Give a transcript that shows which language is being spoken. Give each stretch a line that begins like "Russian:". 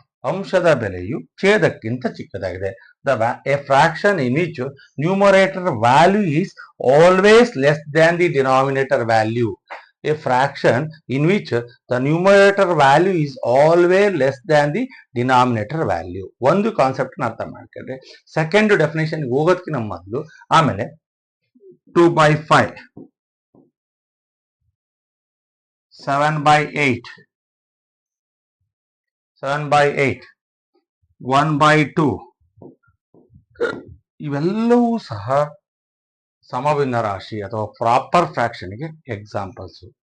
Kannada: ಅಂಶದ ಬೆಲೆಯು ಛೇದಕ್ಕಿಂತ ಚಿಕ್ಕದಾಗಿದೆ.
English: A fraction in which numerator value is always less than the denominator value. A fraction in which the numerator value is always less than the denominator value.
Kannada: ಒಂದು concept ಅರ್ಥ ಮಾಡ್ಕೊಂಡ್ರೆ second definition ಹೋಗೋದಕ್ಕಿಂತ ಮೊದಲು ಆಮೇಲೆ 2/5, 7/8, 1/2 ಇವೆಲ್ಲವೂ ಸಹ ಸಮಭಿನ್ನ ರಾಶಿ ಅಥವಾ ಪ್ರಾಪರ್ ಫ್ರಾಕ್ಷನ್ಗೆ ಎಕ್ಸಾಂಪಲ್ಸ್.